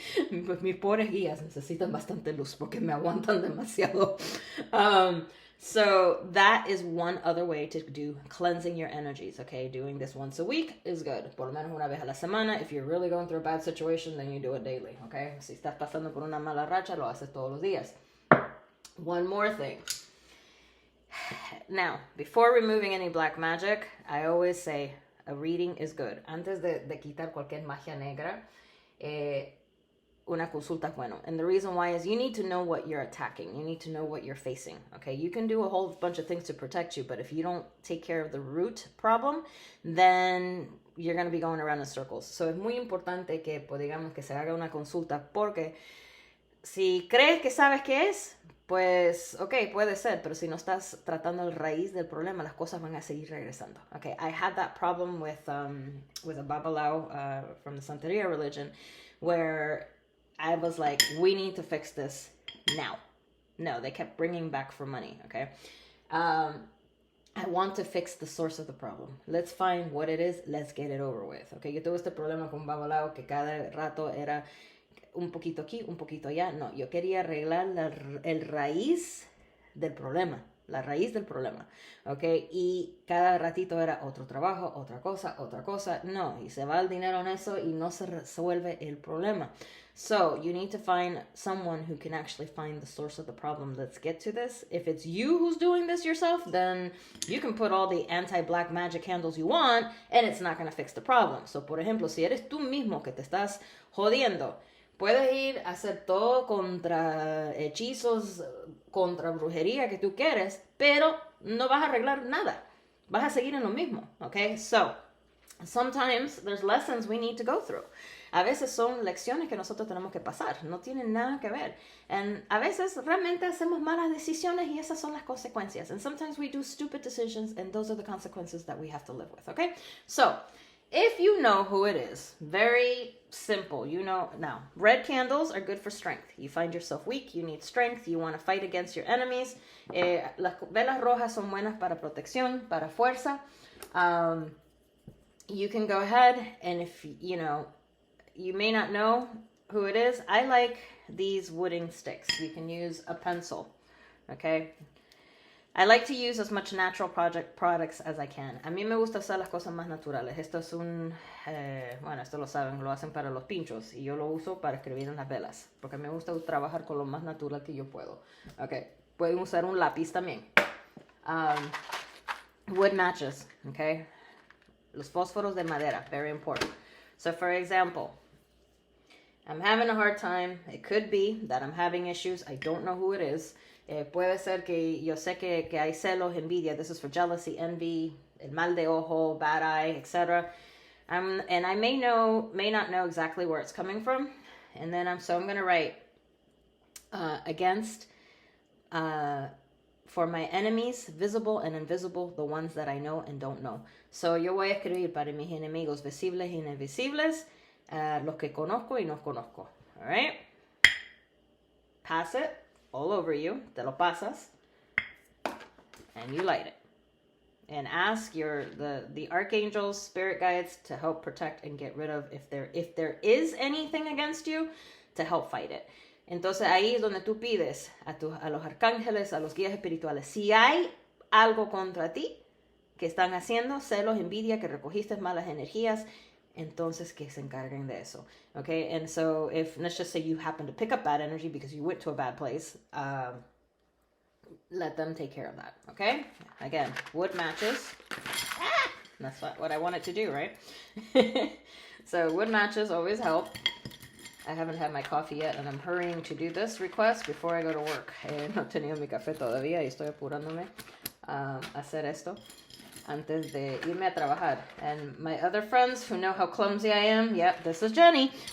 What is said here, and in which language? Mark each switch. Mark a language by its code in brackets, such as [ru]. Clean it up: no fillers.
[es] Mis pobres guías necesitan bastante luz porque me aguantan demasiado. [en] So that is one other way to do cleansing your energies, okay? Doing this once a week is good. [es] Por lo menos una vez a la semana. [en] If you're really going through a bad situation, then you do it daily, okay? [es] Si estás pasando por una mala racha, lo haces todos los días. [en] One more thing. Now, before removing any black magic, I always say a reading is good. [es] Antes de quitar cualquier magia negra, una consulta es bueno. [en] And the reason why is you need to know what you're attacking. You need to know what you're facing, okay? You can do a whole bunch of things to protect you, but if you don't take care of the root problem, then you're going to be going around in circles. [es] So es muy importante que, pues, digamos, que se haga una consulta, porque si crees que sabes qué es, pues, ok, puede ser, pero si no estás tratando el raíz del problema, las cosas van a seguir regresando. [en] Okay, I had that problem with a babalao from the Santeria religion, where I was like, we need to fix this now. No, they kept bringing back for money, okay? I want to fix the source of the problem. Let's find what it is. Let's get it over with, okay? [es] Yo tuve este problema con babalao que cada rato era un poquito aquí, un poquito allá. No, yo quería arreglar el raíz del problema. La raíz del problema, ¿ok? Y cada ratito era otro trabajo, otra cosa. No, y se va el dinero en eso y no se resuelve el problema. [en] So, you need to find someone who can actually find the source of the problem. Let's get to this. If it's you who's doing this yourself, then you can put all the anti-black magic candles you want, and it's not going to fix the problem. [es] So, por ejemplo, si eres tú mismo que te estás jodiendo, puedes ir a hacer todo contra hechizos, contra brujería que tú quieres, pero no vas a arreglar nada. Vas a seguir en lo mismo, okay? [en] So, sometimes there's lessons we need to go through. [es] A veces son lecciones que nosotros tenemos que pasar. No tienen nada que ver. And a veces realmente hacemos malas decisiones y esas son las consecuencias. [en] And sometimes we do stupid decisions and those are the consequences that we have to live with, okay? So, if you know who it is, very simple, you know. Now, red candles are good for strength. You find yourself weak, you need strength, you want to fight against your enemies. [es] Las velas rojas son buenas para protección, para fuerza. [en] You can go ahead and if, you may not know who it is. I like these wooden sticks. You can use a pencil, okay? I like to use as much natural products as I can. [es] A mí me gusta usar las cosas más naturales. Esto es bueno, esto lo saben, lo hacen para los pinchos. Y yo lo uso para escribir en las velas. Porque me gusta trabajar con lo más natural que yo puedo. Ok, pueden usar un lápiz también. [en] Wood matches, ok. [es] Los fósforos de madera, [en] very important. So for example, I'm having a hard time. It could be that I'm having issues. I don't know who it is. [es] Puede ser que yo sé que hay celos, envidia. [en] This is for jealousy, envy, [es] el mal de ojo, [en] bad eye, etc. And I may not know exactly where it's coming from. And then I'm going to write against for my enemies, visible and invisible, the ones that I know and don't know. [es] So yo voy a escribir para mis enemigos visibles y invisibles, los que conozco y no conozco. [en] All right? Pass it all over you. [es] Te lo pasas. [en] And you light it. And ask the archangels, spirit guides to help protect and get rid of if there is anything against you, to help fight it. [es] Entonces ahí es donde tú pides a los arcángeles, a los guías espirituales. Si hay algo contra ti que están haciendo, celos, envidia, que recogiste malas energías, entonces que se encarguen de eso. [en] Okay, and so let's just say you happen to pick up bad energy because you went to a bad place, let them take care of that. Okay, again, wood matches. That's what I wanted to do, right? So wood matches always help. I haven't had my coffee yet, and I'm hurrying to do this request before I go to work. [es] No he tenido mi café todavía y estoy apurándome a hacer esto antes de irme a trabajar. [en] And my other friends who know how clumsy I am, yep, this is Jenny.